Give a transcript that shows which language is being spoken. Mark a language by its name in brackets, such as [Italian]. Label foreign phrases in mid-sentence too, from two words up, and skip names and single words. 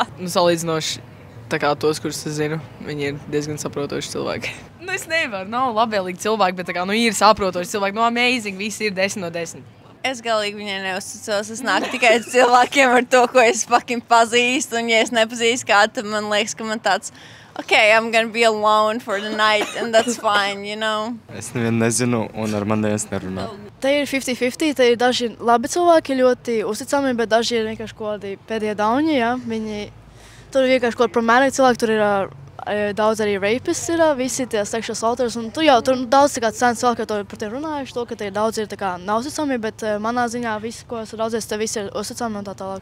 [Latvian] Salīdzinoši tā kā tos, kurus es zinu, viņi ir diezgan saprotoši cilvēki. Es nevaru, nav labvēlīgi cilvēki, bet tā kā, ir saprotoši cilvēki. Amazing, visi ir 10 no 10. Es galīgi viņai neuzticos. Es nāku tikai cilvēkiem ar to, ko es fucking pazīstu, un ja es nepazīstu kādu, tad man liekas, ka man tāds [English] okay, I'm gonna be alone for the night, and that's fine, you know. [Latvian] Es nevienu nezinu, un ar mani es nerunāju. Te ir 50-50, te ir daži labi cilvēki, ļoti uzticami, bet daži ir vienkārši kaut kādi pēdējie dauņi, jā. Viņi, tur ir vienkārši kaut kādi problēmīgi cilvēki, tur ir daudz arī rapists, visi tie [English] sexual assaulters, [Latvian] un tur daudz cēns cilvēki par tiem runājuši, to, ka te ir daudz ir tā kā nav uzticami, bet manā ziņā visi, ko es raudzies, te visi ir uzticami un tā tālāk.